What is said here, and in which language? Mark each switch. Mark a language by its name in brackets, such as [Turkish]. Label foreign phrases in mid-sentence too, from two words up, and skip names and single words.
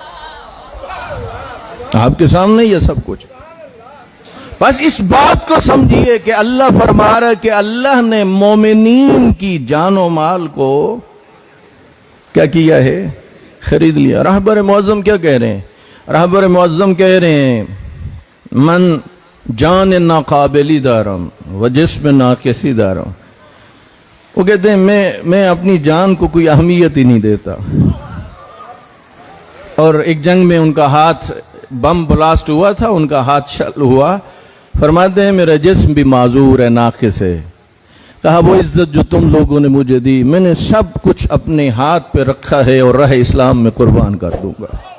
[Urdu] آپ کے سامنے یہ سب کچھ. بس اس بات کو سمجھیے کہ اللہ فرما رہا ہے کہ اللہ نے مومنین کی جان و مال کو کیا کیا ہے؟ خرید لیا. رہبر معظم کیا کہہ رہے ہیں؟ رہبر معظم کہہ رہے ہیں [Persian] من جان ناقابلی دارم و جسم ناقصی دارم. [Urdu] وہ کہتے ہیں میں اپنی جان کو کوئی اہمیت ہی نہیں دیتا. اور ایک جنگ میں ان کا ہاتھ بم بلاسٹ ہوا تھا، ان کا ہاتھ شل ہوا. فرماتے ہیں میرا جسم بھی معذور ہے، ناقص ہے. کہا وہ عزت جو تم لوگوں نے مجھے دی، میں نے سب کچھ اپنے ہاتھ پہ رکھا ہے اور راہ اسلام میں قربان کر دوں گا.